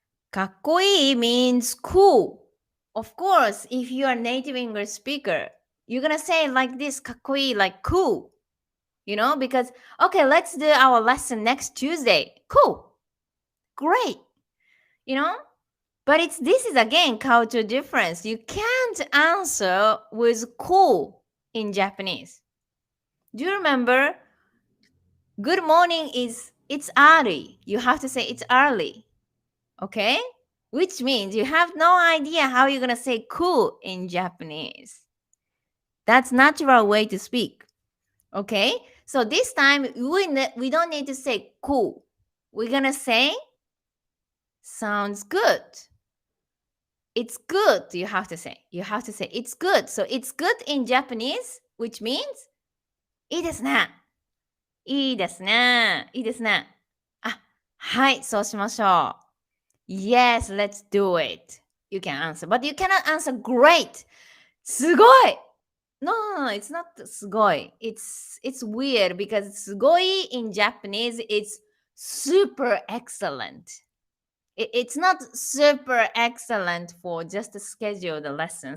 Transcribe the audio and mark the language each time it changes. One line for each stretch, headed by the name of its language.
English: かっこいい means cool. Of course, if you are a native English speaker, you're gonna say it like this, かっこいい, like cool. Because, okay, let's do our lesson next Tuesday. Cool. Great. But this is again culture difference. You can't answer with cool in Japanese. Do you remember? Good morning is it's early. You have to say it's early. Okay? Which means you have no idea how you're going to say cool in Japanese. That's natural way to speak. Okay? So this time we don't need to say cool. We're going to say sounds good. It's good, you have to say. You have to say it's good. So it's good in Japanese, which means
Japanese: いいですね。いいですね。いいですね。あ、はい、そうしましょう。
English: Yes, let's do it. You can answer. But you cannot answer great. すごい No, it's not すごい. It's weird because すごい in Japanese is super excellent. It's not super excellent for just to schedule the lesson.